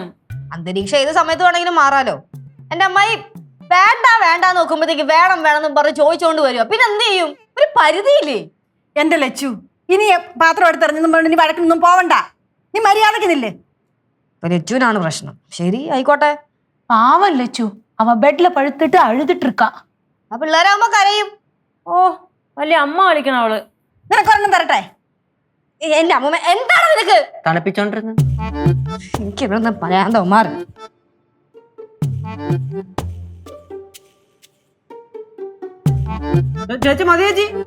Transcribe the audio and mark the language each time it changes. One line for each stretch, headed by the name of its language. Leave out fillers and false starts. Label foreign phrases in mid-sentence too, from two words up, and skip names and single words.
Malayalam: അന്തരീക്ഷം ഏത് സമയത്ത് വേണമെങ്കിലും മാറാലോ. എന്റെ അമ്മായി വേണ്ട നോക്കുമ്പോഴത്തേക്ക് വേണം എന്ന് പറഞ്ഞ് ചോദിച്ചോണ്ട് വരുക. പിന്നെ എന്ത് ചെയ്യും? ഒരു പരിധിയില്ലേ? എന്റെ ലച്ചു, ഇനി പാത്രം എടുത്തെറിഞ്ഞെന്നും പറഞ്ഞു നീ വഴക്കിനൊന്നും പോവണ്ട. നീ മര്യാദക്ക് നില്ലേ. ലച്ചുവിനാണ് പ്രശ്നം. ശരി ആയിക്കോട്ടെ.
Tamil: பாவம் லெச்சு, அவ பெட்ல படுத்துட்டு அழுதுட்டு இருக்கா.
Malayalam: ആ പിള്ളേരാകുമ്പോ കരയും. ഓ വലിയ അമ്മ കളിക്കണം അവള്. നിനക്കൊരെണ്ണം തരട്ടെ? എന്റെ അമ്മൂമ്മ എന്താണ് നിനക്ക്? തണുപ്പിച്ചോണ്ടിരുന്നു. എനിക്ക് ഇവിടെ പറയാൻ തോമാറ്. ചേച്ചി മതി ചേച്ചി.